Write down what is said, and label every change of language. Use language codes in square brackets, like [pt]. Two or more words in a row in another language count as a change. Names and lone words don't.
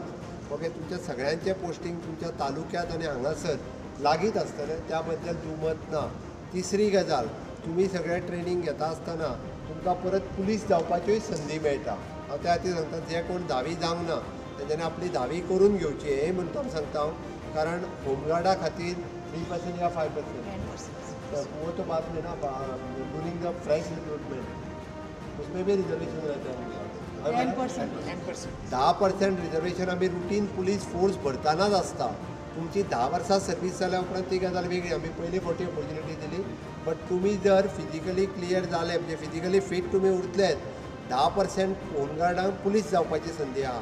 [kok] ओके, तुमच्या सगळ्यांचें पोस्टींग तुमच्या तालुक्यात आनी हांगासर लागीत आसतलें, त्या बद्दल दुमत ना. तिसरी गजाल, तुमी सगळें ट्रेनिंग घेता आसतना तुमकां परत पुलीस जावपाच्योय संदी मेळटा. हांव त्या खातीर सांगता, जे कोण 10वी जावंक ना तेच्यानी आपली 10वी करून घेवची. हें म्हणून सांगता हांव, कारण होमगार्डा खातीर 3% या 5%. [hi] वो तो बात नहीं ना, [en] during the fresh recruitment [hi] उसमें भी रिजर्वेशन रहता है. [kok] 10% रिजर्वेशन आम्ही रुटीन [en] police force [kok] भरतानाच आसता. तुमची 10 वर्सां सर्वीस जाल्या उपरांत ती गजाल वेगळी. आमी पयली फावटी ऑपॉर्च्युनिटी दिली. बट तुमी जर [en] physically clear [kok] जाले, म्हणजे [en] physically fit [kok] तुमी उरलेत, 10% होमगार्डांक पुलीस जावपाची संदी आहा.